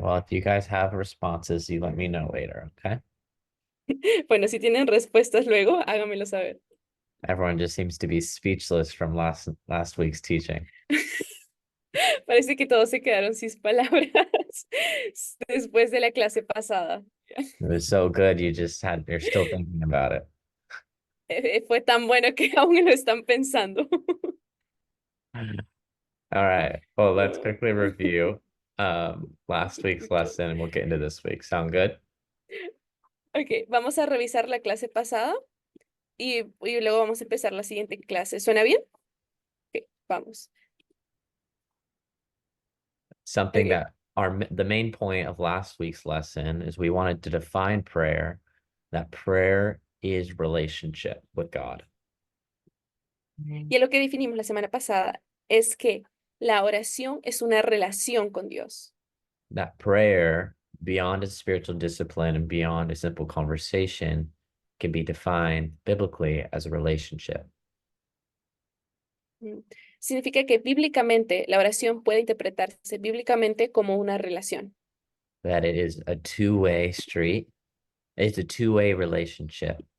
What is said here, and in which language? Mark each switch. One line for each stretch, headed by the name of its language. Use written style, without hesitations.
English: Well, if you guys have responses, you let me know later, okay?
Spanish: Bueno, si tienen respuestas luego, háganmelo saber.
English: Everyone just seems to be speechless from last week's teaching.
Spanish: Parece que todos se quedaron sin palabras después de la clase pasada.
English: It was so good, you're still thinking about it.
Spanish: Fue tan bueno que aún lo están pensando.
English: All right. Well, let's quickly review last week's lesson and we'll get into this week. Sound good?
Spanish: Ok, vamos a revisar la clase pasada y luego vamos a empezar la siguiente clase. ¿Suena bien? Ok, vamos.
English: Something Ok, that the main point of last week's lesson is we wanted to define prayer, that prayer is relationship with God.
Spanish: Y lo que definimos la semana pasada es que la oración es una relación con Dios.
English: That prayer, beyond a spiritual discipline and beyond a simple conversation, can be defined biblically as a relationship.
Spanish: Significa que bíblicamente la oración puede interpretarse bíblicamente como una relación.
English: That it is a two-way street. It's a two-way relationship.